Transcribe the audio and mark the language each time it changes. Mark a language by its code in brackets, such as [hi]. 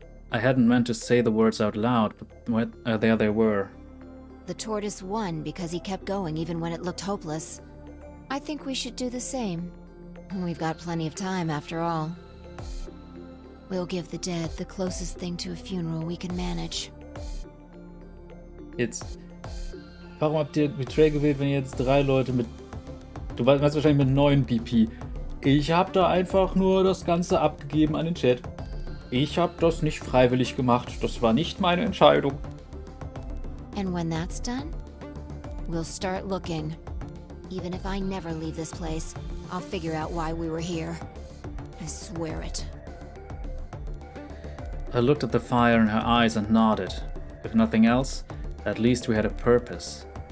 [en] I hadn't meant to say the words out loud, but there they were. The tortoise won because he kept going even when it looked hopeless. I think we should do the same. We've got plenty of time after all. We'll give the dead the closest thing to a funeral we can manage. [de] Jetzt. Warum habt ihr Betray gewählt, wenn ihr jetzt 3 Leute mit Du weißt wahrscheinlich mit 9 BP. Ich habe da einfach nur das Ganze abgegeben an den Chat. Ich habe das nicht freiwillig gemacht. Das war nicht meine Entscheidung. [en] And when that's done, we'll start looking. Even if I never leave this place, I'll figure out why we were here. I swear it. I looked at the fire in her eyes and nodded. If nothing else, at least we had a purpose.